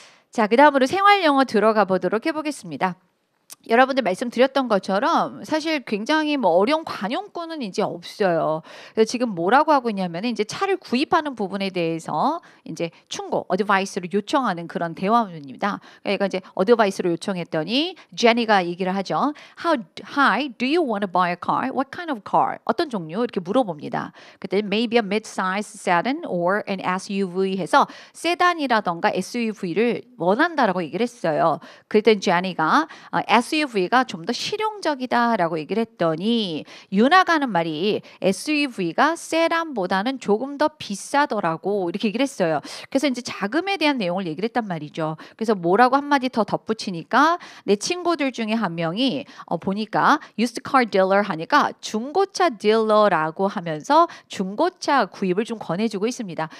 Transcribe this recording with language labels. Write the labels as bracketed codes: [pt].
[ko] 자, 그 다음으로 생활영어 들어가 보도록 해보겠습니다. 여러분들 말씀드렸던 것처럼 사실 굉장히 뭐 어려운 관용구는 이제 없어요. 그래서 지금 뭐라고 하고 있냐면 이제 차를 구입하는 부분에 대해서 이제 충고, 어드바이스를 요청하는 그런 대화문입니다. 그러니까 이제 어드바이스를 요청했더니 제니가 얘기를 하죠. [en] Hi, do you want to buy a car? What kind of car? [ko] 어떤 종류? 이렇게 물어봅니다. 그때 [en] maybe a mid-size sedan or an SUV [ko] 해서 세단이라던가 SUV를 원한다라고 얘기를 했어요. 그랬더니 제니가 SUV가 좀 더 실용적이다라고 얘기를 했더니 유나가 하는 말이 SUV가 세단보다는 조금 더 비싸더라고 이렇게 얘기를 했어요. 그래서 이제 자금에 대한 내용을 얘기를 했단 말이죠. 그래서 뭐라고 한마디 더 덧붙이니까 내 친구들 중에 한 명이 보니까 [en] used car dealer [ko] 하니까 중고차 딜러라고 하면서 중고차 구입을 좀 권해주고 있습니다.